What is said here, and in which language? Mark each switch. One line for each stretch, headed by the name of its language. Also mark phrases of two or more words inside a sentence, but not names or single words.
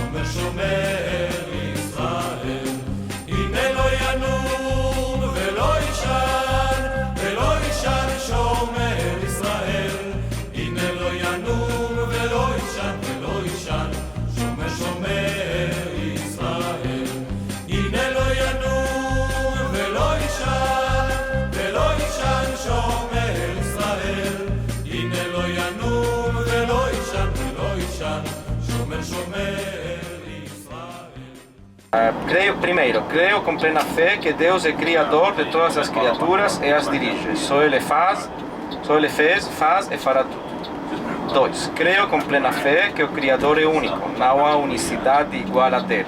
Hebrew: שומר ישראל, הנה לא ינום ולא יישן, ולא יישן שומר ישראל, הנה לא ינום ולא יישן, ולא יישן שומר ישראל, הנה לא ינום ולא יישן, ולא יישן שומר ישראל, הנה לא ינום ולא יישן, ולא יישן שומר
Portuguese: Creio com plena fé que Deus é criador de todas as criaturas e as dirige. Só Ele fez, faz e fará tudo. 2. Creio com plena fé que o Criador é único, não há unicidade igual a dele.